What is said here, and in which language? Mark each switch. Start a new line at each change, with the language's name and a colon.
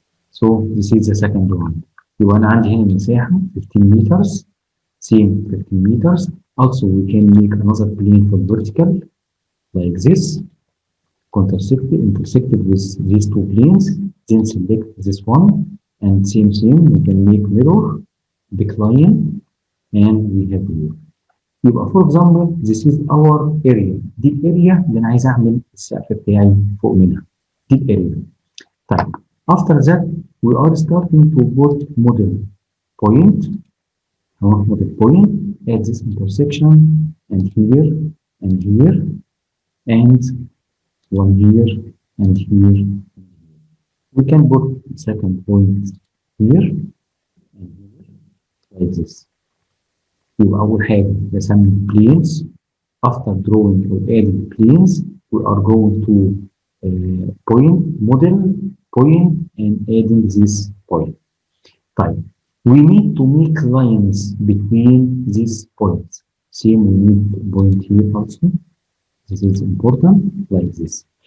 Arabic: So this is the second one. يبقى أنا عندي هنا مساحة 15 meters,
English: same 15 meters, Also we can make another plane for vertical like this, intersected with these two planes, then select this one, and same thing we can make mirror decline, and we have here.
Arabic: يبقى
English: for example this is our area،
Arabic: دي الاريا اللي انا عايز اعمل السقف بتاعي فوق منها، دي الاريا. طيب
English: after that we are starting to put model point، model point at this intersection and here and here and one here and here. We can put second point here and here like this.
Arabic: يبقى أول حاجة بسمي planes.
English: After drawing or adding planes we are going to point, model, point and adding this point.
Arabic: طيب
English: we need to make lines between these points. Same we need point here also. This is important like this.